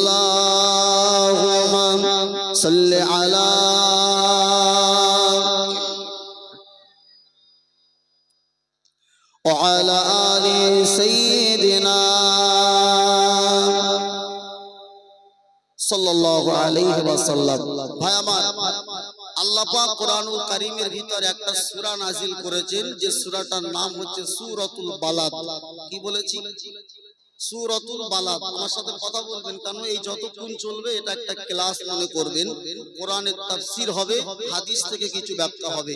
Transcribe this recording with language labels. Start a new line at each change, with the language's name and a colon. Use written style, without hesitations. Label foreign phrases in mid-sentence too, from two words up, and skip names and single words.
Arabic: اللهم صل على وعلى آل سيدنا صلى الله عليه وسلم.
Bangla: ভাই আমার, আল্লাহ পাক
Arabic: القرآن الكريم
Bangla: ভিতর একটা সূরা নাজিল করেছেন, যে সূরাটার নাম হচ্ছে সূরাতুল বালাদ। কি বলেছি? সূরাতুল বালাদ। আমার সাথে কথা বলবেন, কারণ এই যতক্ষণ চলবে এটা একটা ক্লাস মনে করবেন। কোরআনের তাফসীর হবে, হাদিস থেকে কিছু ব্যাখ্যা হবে।